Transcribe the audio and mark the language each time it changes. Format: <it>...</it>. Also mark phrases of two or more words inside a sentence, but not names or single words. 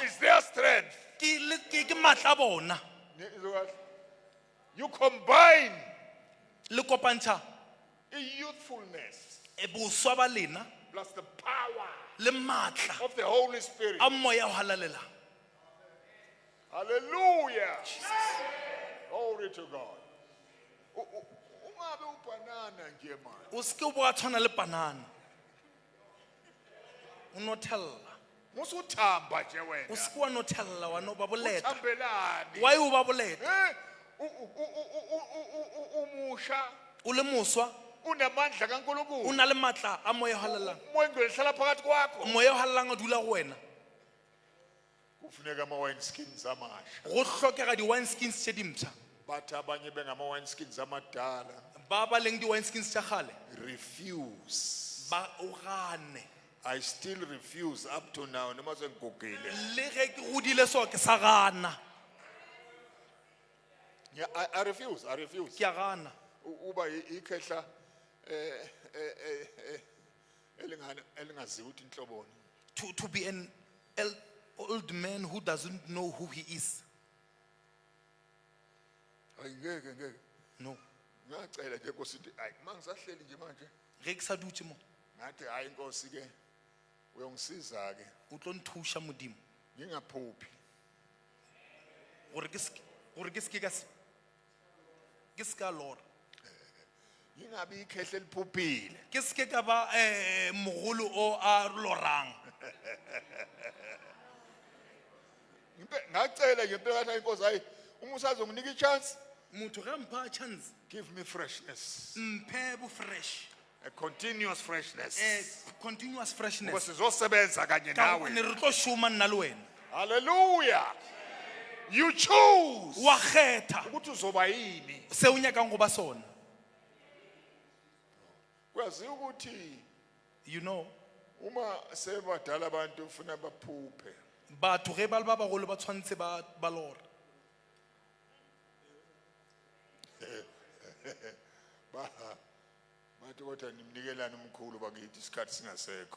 <en>is their strength</en> <nso>ke matla a bona.</nso> <en>you combine</en> <nso>Le kopantšha</nso> <en>youthfulness</en> <nso>boswa ba lena</nso> <en>plus the power</en> <nso>le matla</nso> <en>of the Holy Spirit.</en> <nso>a moya o halalelang.</nso> <en>Hallelujah. Glory to God.</en> <zu>Ungabe ubanana nje manje.</zu> <nso>O seke o bo a tshwana le panana. O nothella.</nso> <zu>Musuthamba nje</zu> <nso>O wena. seke wa nothella wa no ba boleta.</nso> <zu>Uthambelani?</zu> <nso>Why o ba boleta?</nso> <zu>Eh? Umusha</zu> <nso>O le moswa</nso> <zu>unamandla</zu> <nso>o</nso> <zu>kaNkulunkulu.</zu> <nso>na le matla a moya o halalelang.</nso> <zu>Moya ngcwele hlala phakathi kwakho.</zu> <nso>Moya o halalelang o dula go wena.</nso> <zu>Kufuneka ama</zu> <en>wine skins</en> <zu>amasha.</zu> <nso>Go hlokega di-</nso> <en>wine skins</en> <nso>tse dintšha.</nso> <zu>Bathi abanye bengama</zu> <en>wine skins</en> <zu>amadala.</zu> <nso>Ba ba leng di-</nso> <en>wine skins</en> <nso>tša gale</nso> <en>Refuse.</en> <nso>ba o gane.</nso> <en>I still refuse up to now.</en> <zu>Noma sengigugile.</zu> <nso>Le ge ke godile so ke sa gana.</nso> <en>Yeah, I refuse.</en> <nso>Ke a gana.</nso> <zu>Uba ikhehla elingaziwa ukuthi inhloboni.</zu> <en>To be an old man who doesn't know who he is.</en> <zu>Ngeke.</zu> <en>No.</en> <zu>Ngacela nje Nkosi ukuthi hayi mangisahleli nje manje.</zu> <nso>Ge ke sa dutse mo</nso> <zu>Ngathi hayi Nkosi ke uyongisiza ke.</zu> <nso>o tlo nthusha Modimo</nso> <zu>Ngingaphuphi.</zu> <nso>gore ke seka lora.</nso> <zu>Ngingabi ikhehla eliphuphile.</zu> <nso>Ke seke ka ba mogolo o a lorang.</nso> <zu>Ngacela nje impela kathi Nkosi hayi uma usazonginika ichance</zu> <nso>Motho ge a mpha chance</nso> <en>give me freshness.</en> <nso>mphe bo fresh.</nso> <en>A continuous freshness. Continuous</en> <zu>Ngoba</zu> <en>freshness.</en> <zu>sizosebenza kanye Ka nawe.</zu> <nso>ne re tlo shuma nna le wena.</nso> <en>Hallelujah. You choose</en> <nso>Wa kgetha</nso> <zu>ukuthi uzoba yini.</zu> <nso>se o nyakang go ba sona.</nso> <zu>Kwazi ukuthi</zu> <en>You know,</en> <zu>uma sebadala abantu ufuna baphuphe.</zu> <nso>batho ge ba le ba bagolo ba tshwantse ba lora.</nso> <zu>Bathi kodwa nimnikelana umkhulu bakithi isikhathi singasekho.</zu>